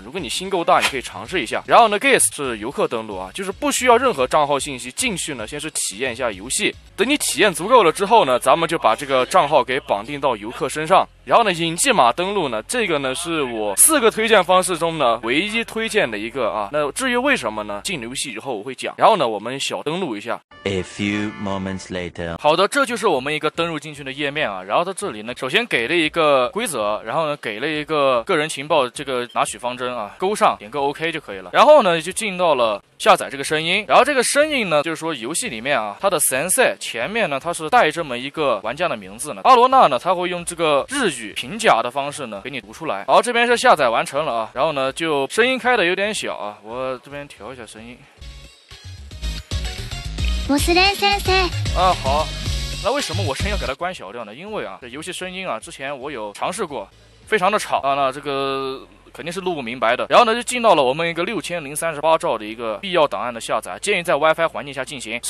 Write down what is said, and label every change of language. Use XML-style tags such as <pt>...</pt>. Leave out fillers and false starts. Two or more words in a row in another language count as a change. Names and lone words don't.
<zh>如果你心够大，你可以尝试一下。然后呢 Guest 是游客登录啊，就是不需要任何账号信息，进去呢先是体验一下游戏，等你体验足够了之后呢，咱们就把这个账号给绑定到游客身上。然后呢引迹码登录呢，这个呢是我4个推荐方式中呢唯一推荐的一个啊。那至于为什么呢，进游戏以后我会讲。然后呢我们小登录一下。</zh> <en>A few moments later.</en> <zh>好的，这就是我们一个登录进去的页面啊。然后在这里呢，首先给了一个规则，然后呢给了一个个人情报这个拿取方针啊，勾上点个 OK 就可以了。然后呢就进到了下载这个声音，然后这个声音呢就是说游戏里面啊，它的 sensei 前面呢它是带这么一个玩家的名字呢，阿罗娜呢他会用这个日语平假的方式呢给你读出来。好，这边是下载完成了啊，然后呢就声音开的有点小啊，我这边调一下声音。</zh> <ja>モスレン先生。</ja> <zh>啊，好，那为什么我声音要给它关小调呢？因为啊，这游戏声音啊，之前我有尝试过，非常的吵啊，那这个肯定是录不明白的。然后呢，就进到了我们一个6038兆的一个必要档案的下载，建议在 WiFi 环境下进行。</zh>